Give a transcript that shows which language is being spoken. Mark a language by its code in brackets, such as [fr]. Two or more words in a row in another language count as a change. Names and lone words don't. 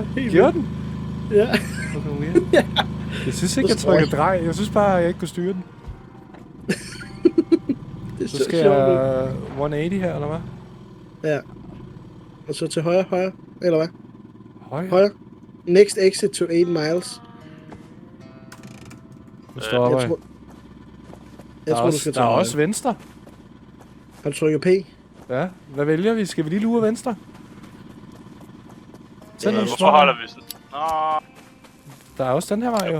[da] Helt Gjorde den? Ja. [en] Okay, weird. [da] Jeg synes ikke, jeg trykkede drej. Jeg synes bare, jeg ikke kunne styre den. Det er Så skal sjovt ud. jeg 180 her, eller hvad? Ja. Og så til højre. Eller hvad? Højre. [en] Next exit to 8 miles. [da] Nu stopper Jeg jeg. tror, Der er, du også, skal der er til højre. også venstre. Har du trykket P? Ja, hvad vælger vi? Skal vi lige lure venstre? Sådan Ja, en Hvorfor holder vi sådan? Nå, Der er også den her vej, jo.